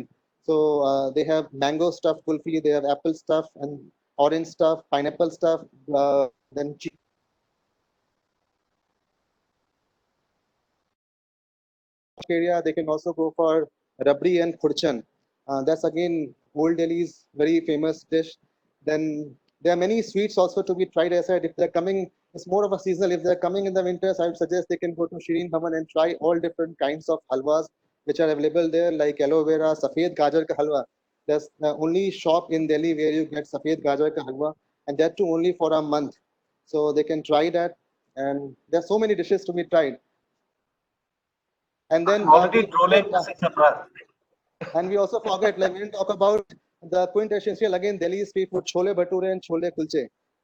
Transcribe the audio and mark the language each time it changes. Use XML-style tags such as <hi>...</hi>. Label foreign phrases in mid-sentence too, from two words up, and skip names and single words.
<en>So they have mango stuffed kulfi, they have apple stuff and orange stuff, pineapple stuff, then area, they can also go for rabdi and khurchan. That's again Old Delhi's very famous dish. Then there are many sweets also to be tried. As I said, if they're coming, it's more of a seasonal. If they're coming in the winters, I would suggest they can go to Shireen Bhavan and try all different kinds of halwas which are available there, like aloe vera,</en> <hi>सफ़ेद गाजर का हलवा.</hi> <en>There's the only shop in Delhi where you get</en> <hi>सफ़ेद गाजर का हलवा,</hi> <en>and that too only for a month. So they can try that, and there's so many dishes to be tried. And I'm then already drooling, Mr. Sapra. and we also forget, like we didn't talk about the quintessential again Delhi street food, chole bhature and chole kulche.</en>